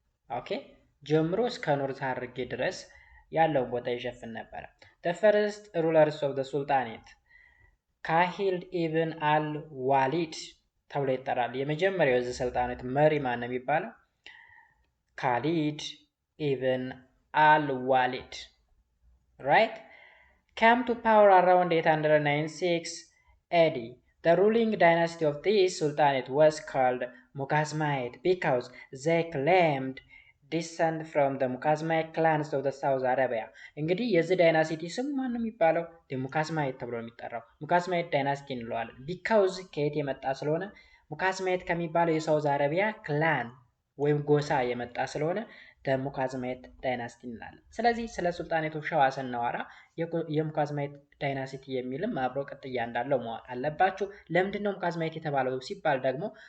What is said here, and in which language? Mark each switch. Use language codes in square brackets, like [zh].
[am] ኦኬ ጀምሮ እስከ ኖርዝ ሀረርጌ ድረስ ያለው ቦታ ይሸፍን ነበር። [en] the first rulers of the sultanate [am] ካሂል ኢብን አል ዋሊድ ተብሎ ይጠራል። የመጀመሪያው የዚህ ሱልጣኔት መሪ ማን ነው የሚባለው? [en] ካሊድ ኢብን አል ዋሊድ right came to power around 896 AD. The ruling dynasty of this sultanate was called Muqazmite because they claimed descent from the Muqazmite clans of the South Arabia. [am] እንግዲህ የዚህ ዳይናሲቲ ስም ማን ነው የሚባለው? ሙካዝማይት ተብሎ የሚጠራው ሙካዝማይት ዳይናስቲ እንለዋለን። because ከየት የመጣ ስለሆነ ሙካዝማይት ከሚባለው የሳውዝ አረቢያ ክላን ወይም ጎሳ የመጣ ስለሆነ ሙካዝማይት ዳይናስቲ እንላለን። ስለዚህ ስለ ሱልጣኔት ኦፍ ሸዋ ስናወራ የሙካዝማይት ዳይናስቲ የሚልም አብሮ ቅጥያ እንዳለው ማወቅ አለባችሁ። ለምንድነው ሙካዝማይት የተባለው ሲባል ደግሞ